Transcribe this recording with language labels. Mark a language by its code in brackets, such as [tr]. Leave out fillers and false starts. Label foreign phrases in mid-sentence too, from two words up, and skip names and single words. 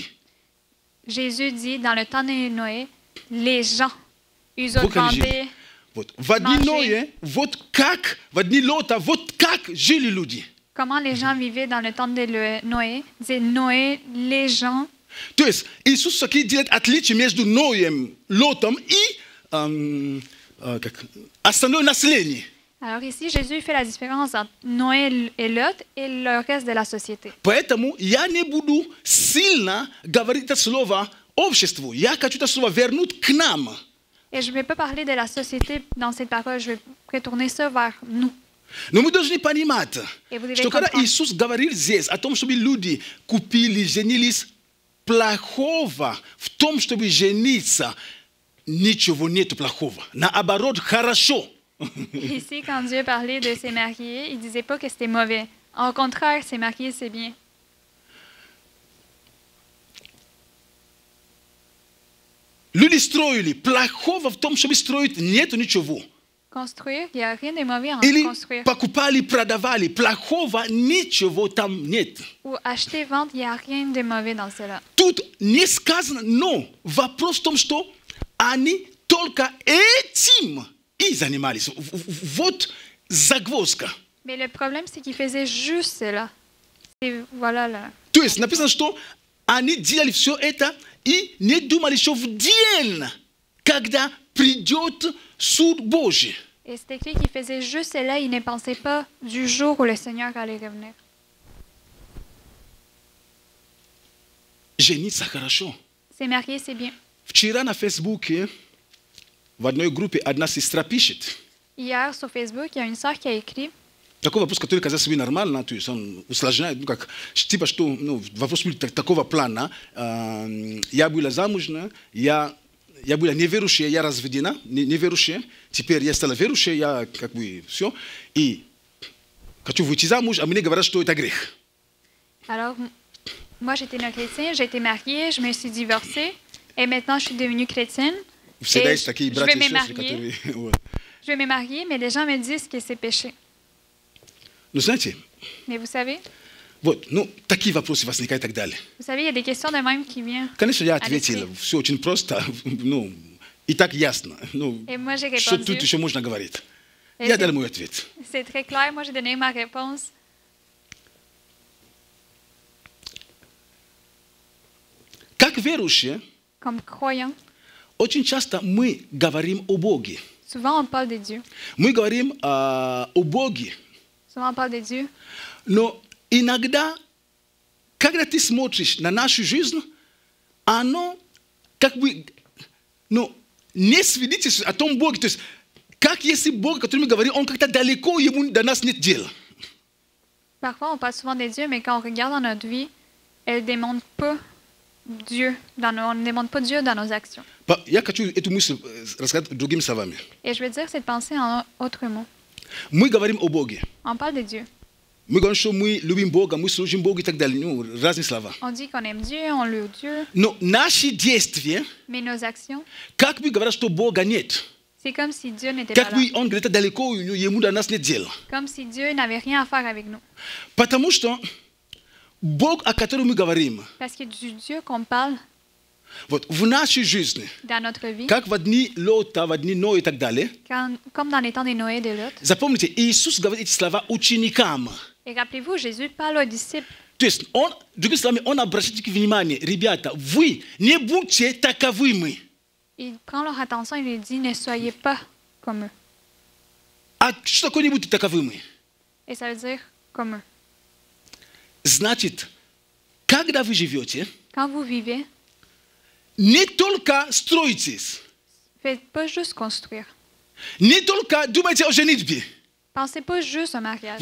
[fr] Jésus dit, dans le temps de Noé, les gens, ils [ru] Вот как жили. [fr] vendaient, [ru] Вот, в дни [fr] Manger. [ru] Ноя, вот как, в дни Лота, вот как жили люди. [fr] comment les gens vivaient dans le temps de Noé. Il disait, Noé, les gens, [ru] То есть Иисус все-таки делает отличие между Ноем, Лотом и как, остальное население. [fr] alors ici, Jésus fait la différence entre Noé et Lot et le reste de la société. [ru] Поэтому я не буду сильно говорить это слово обществу. Я хочу это слово вернуть к нам. [fr] Et je ne vais pas parler de la société dans cette parole, je vais retourner ça vers nous. [ru] Но мы должны понимать, [fr] Et vous devez [ru] что когда [fr] comprendre. [ru] Иисус говорил здесь о том, чтобы люди купили, женились, плохого в том, чтобы жениться, ничего нету плохого. Наоборот, хорошо. [fr] Ici, quand Dieu parlait de se marier, il ne disait pas que c'était mauvais. Au contraire, se marier, c'est bien. [ru] Люди строили, плохого в том, чтобы строить, нету ничего. [fr] Construire, il n'y a rien de mauvais en [ru] Или [fr] construire. [ru] покупали, продавали, плохого ничего там нет. [fr] Ou acheter, vendre, il n'y a rien de mauvais dans cela. [ru] Тут не сказано, но вопрос в том, что они только этим и занимались. Вот загвоздка. [fr] Mais le problème, c'est qu'il faisait juste cela. Et voilà là. [ru] То есть написано, что они делали все это и не думали, что в день, когда придет суд Божий. [fr] Et c'est écrit qu'il faisait juste cela, il ne pensait pas du jour où le Seigneur allait revenir. [ru] Жениться хорошо. [fr] Se marier, c'est bien. [ru] Вчера на Фейсбуке в одной группе одна сестра пишет. [fr] Hier, sur Facebook, il y a une sœur qui a écrit [ru] Такой вопрос, который казался себе нормально, то есть он усложняет, ну как, типа что, ну, вопрос был такого плана. Я была замужна, я была неверующая, я разведена, неверующая, теперь я стала верующая, я как бы все, и хочу выйти замуж, а мне говорят, что это грех. [fr] Alors, moi, j'étais non-chrétien, j'ai été mariée, je me suis divorcée, et maintenant, je suis devenue chrétienne. [ru] Всегда [fr] Et [ru] есть такие [fr] je [ru] братья [fr] vais [ru] и [fr] me [ru] сестры, [fr] marier. [ru] которые... вот. [fr] Je vais me marier, mais les gens me disent que c'est péché. [ru] Ну, знаете, [fr] Mais vous savez, [ru] вот, ну, такие вопросы возникают и так далее. [fr] il y a des questions de même qui viennent. [ru] Конечно, я [fr] à [ru] ответил, [fr] l'esprit. [ru] все очень просто, ну, и так ясно. Ну, [fr] Et moi, j'ai [ru] что [fr] répondu. [ru] тут еще можно говорить? [fr] Et [ru] Я дал мой ответ. [fr] c'est très clair. Moi, j'ai donné ma réponse. [ru] Как верующие, [fr] Comme croyant, [ru] очень часто мы говорим о Боге. [fr] souvent on parle de Dieu. [ru] Мы говорим о Боге, [fr] Souvent on parle de Dieu. [ru] но иногда, когда ты смотришь на нашу жизнь, оно как бы, ну, не свидетельствует о том Боге. То есть, как если Бог, о котором мы говорим, он как-то далеко, ему до нас нет дела. [fr] Parfois, on parle souvent de Dieu, mais quand on regarde dans notre vie, elle ne démontre pas Dieu. On ne démontre pas Dieu dans nos actions. [ru] Я хочу эту мысль рассказать другими словами. [fr] Et je veux dire cette pensée en autre mot. [ru] Мы говорим о Боге. [fr] On parle de Dieu. [ru] Мы говорим, что мы любим Бога, мы служим Богу и так далее. Ну, разные слова. [fr] On dit qu'on aime Dieu, on loue Dieu, [ru] Но наши действия, [fr] mais nos actions, [ru] как бы говорят, что Бога нет. [fr] c'est comme si Dieu n'était pas [ru] Как [fr] là. [ru] бы он где-то далеко, ему до нас нет дела. [fr] Comme si Dieu n'avait rien à faire avec nous. [ru] Потому что Бог, о котором мы говорим, [fr] Parce que du Dieu qu'on parle [ru] вот в нашей жизни, [fr] dans notre vie, [ru] как в дни Лота, в дни Ноя и так далее, [fr] comme dans les temps des Noé et de Lot. [ru] запомните, Иисус говорит эти слова ученикам. [fr] Et rappelez-vous, Jésus parle aux disciples. [ru] То есть, он, другими словами, он обращает их внимание, ребята, вы не будьте таковыми. [fr] Il prend leur attention et lui dit, ne soyez pas comme eux. [ru] А что такое не будьте таковыми? [fr] Et ça veut dire, comme eux. [ru] Значит, когда вы живете, [fr] Quand vous vivez, [ru] не только строитесь, [fr] faites pas juste construire. [ru] не только думайте о женитьбе. [fr] Pensez pas juste au mariage.